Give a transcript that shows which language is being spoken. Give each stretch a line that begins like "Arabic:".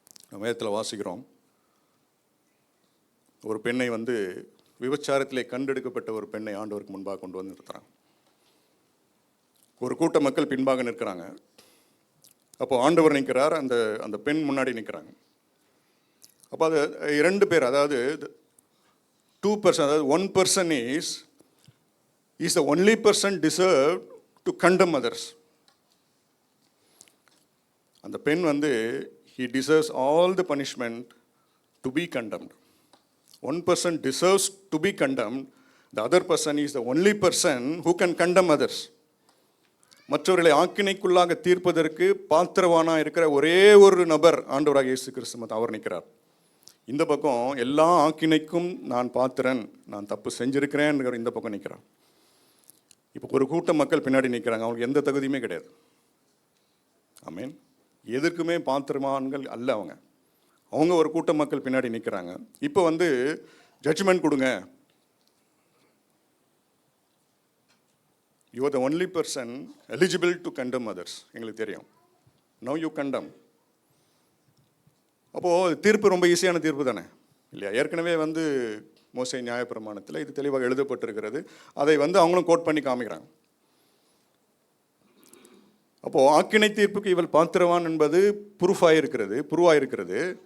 Tamil: நம்ம வேதத்தில் வாசிக்கிறோம், ஒரு பெண்ணை வந்து விபச்சாரத்திலே கண்டெடுக்கப்பட்ட ஒரு பெண்ணை ஆண்டவருக்கு முன்பாக கொண்டு வந்து நிறுத்துறாங்க. ஒரு கூட்ட மக்கள் பின்பாக நிற்கிறாங்க. அப்போ ஆண்டவர் நிற்கிறார், அந்த பெண் முன்னாடி நிற்கிறாங்க. அப்போ அது 2 பேர், அதாவது
English: 2 person, அதாவது 1 person is the only person deserved to condemn others.
Tamil: அந்த பெண் வந்து
English: he deserves all the punishment to be condemned. 1 person deserves to be condemned. The other person is the only person who can condemn others.
Tamil: மற்றவர்களை ஆக்கினைக்குள்ளாக தீர்ப்பதற்கு பாத்திரவானா இருக்கிற ஒரே ஒரு நபர் ஆண்டவராக இயேசு கிறிஸ்து, அவர் நிற்கிறார். இந்த பக்கம் எல்லா ஆக்கினைக்கும் நான் பாத்திரன், நான் தப்பு செஞ்சிருக்கிறேன், இந்த பக்கம் நிற்கிறான். இப்போ ஒரு கூட்ட மக்கள் பின்னாடி நிற்கிறாங்க, அவங்களுக்கு எந்த தகுதியுமே கிடையாது. ஆமென். எதற்குமே பாத்திரமான்கள் அல்ல அவங்க ஒரு கூட்ட மக்கள் பின்னாடி நிற்கிறாங்க. இப்போ வந்து ஜட்ஜ்மெண்ட் கொடுங்க.
English: You are the only person eligible to condemn others.
Tamil: எங்களுக்கு தெரியும்.
English: Now you condemn.
Tamil: அப்போது தீர்ப்பு ரொம்ப ஈஸியான தீர்ப்பு தானே இல்லையா? ஏற்கனவே வந்து மோசே நியாயப்பிரமாணத்தில் இது தெளிவாக எழுதப்பட்டிருக்கிறது. அதை வந்து அவங்களும் கோட் பண்ணி காமிக்கிறாங்க. அப்போது ஆக்கினை தீர்ப்புக்கு இவள் பாத்திரவான் என்பது ப்ரூவாயிருக்கிறது.